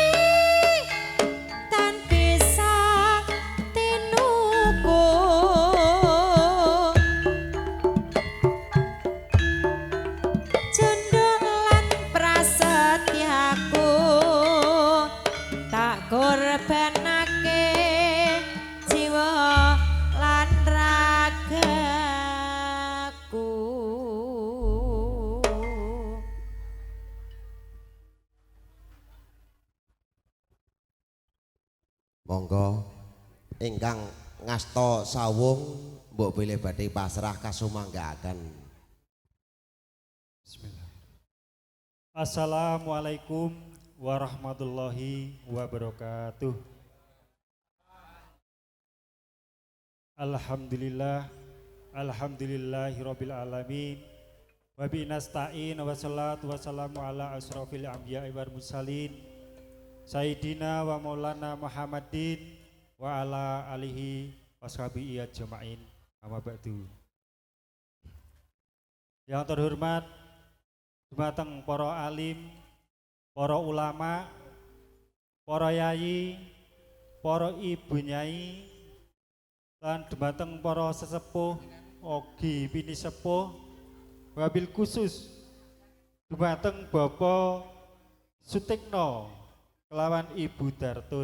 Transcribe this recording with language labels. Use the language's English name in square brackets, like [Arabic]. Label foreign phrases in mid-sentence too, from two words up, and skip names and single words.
[Javanese] tan bisa tinuku jendul lan prasetyaku tak korbanake jiwa lan ragaku monggo ingkang ngasta sawung mbok bilih badhe pasrah kasumanggaken. [Arabic] السلام عليكم ورحمة الله وبركاته. الحمد لله، الحمد لله رب العالمين. وبه نستعين والصلاة والسلام على أشرف الأنبياء والمرسلين. سيدنا ومولانا محمد وعلى آله وصحبه أجمعين. أما بعد. [Indonesian] Yang terhormat [Javanese] dumateng para alim, para ulama, para yayi, para ibu nyai, lan dumateng para sesepuh, ogi bini sepuh, [Arabic] وبالخصوص [Javanese] dumateng Bapak Sutikno kelawan Ibu Dartun.